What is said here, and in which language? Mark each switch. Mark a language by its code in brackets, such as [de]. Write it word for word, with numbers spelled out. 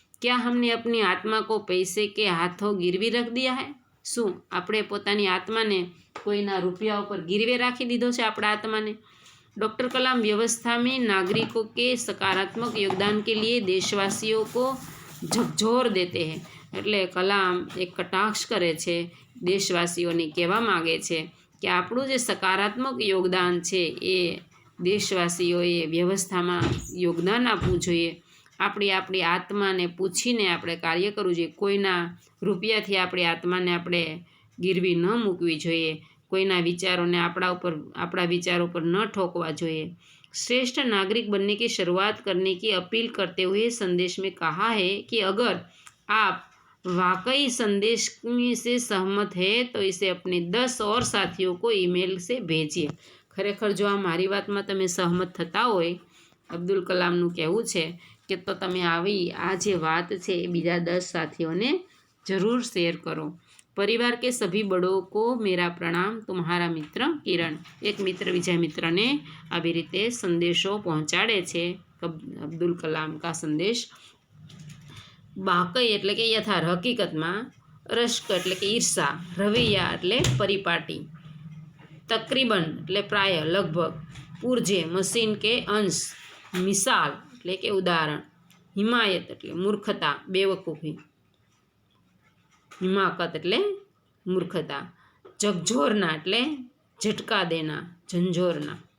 [hi] क्या हमने अपनी आत्मा को पैसे के हाथों गिरवी रख दिया है? [gu] शू આપણે પોતાની આત્માને કોઈના રૂપિયા ઉપર गिरवे રાખી દીધો છે આપણા આત્માને? [hi] डॉक्टर कलाम व्यवस्था में नागरिकों के सकारात्मक योगदान के लिए देशवासियों को झकझोर देते हैं। [gu] એટલે કલામ એક કટાક્ષ કરે છે, દેશવાસીઓને કહેવા માગે છે કે આપણું જે સકારાત્મક યોગદાન છે એ દેશવાસીઓએ વ્યવસ્થામાં યોગદાન આપવું જોઈએ। આપણી આપણી આત્માને પૂછીને આપણે કાર્ય કરવું જોઈએ, કોઈના રૂપિયાથી આપણી આત્માને આપણે ગીરવી ન મૂકવી જોઈએ, કોઈના વિચારોને આપણા ઉપર આપણા વિચારો પર ન ઠોકવા જોઈએ। [hi] श्रेष्ठ नागरिक बनने की शुरुआत करने की अपील करते हुए संदेश में कहा है कि अगर आप वाकई संदेश से सहमत है तो इसे अपने दस और साथियों को ईमेल से भेजिए। [gu] ખરેખર જો આ મારી વાતમાં તમે સહમત થતા હોય, અબ્દુલ કલામનું કહેવું છે કે તો તમે આવી આ જે વાત છે એ બીજા દસ સાથીઓને જરૂર શેર કરો। [hi] પરિવાર કે સભી બડો કો મેરા પ્રણામ, તુમ્હારા મિત્ર કિરણ। [gu] એક મિત્ર બીજા મિત્રને આવી રીતે સંદેશો પહોંચાડે છે અબ્દુલ કલામ [hi] કા સંદેશ। [gu] બાકઈ એટલે કે યથાર્થ હકીકતમાં, રશ્ક એટલે કે ઈર્ષા, રવૈયા એટલે પરિપાટી, [hi] तकरीबन એટલે प्राय लगभग, पुर्जे मशीन के अंश, मिसाल એટલે કે उदाहरण, हिमायत એટલે मूर्खता बेवकूफ़ी, हिमाकत એટલે मूर्खता, झकझोरना એટલે झटका देना, झंझोरना।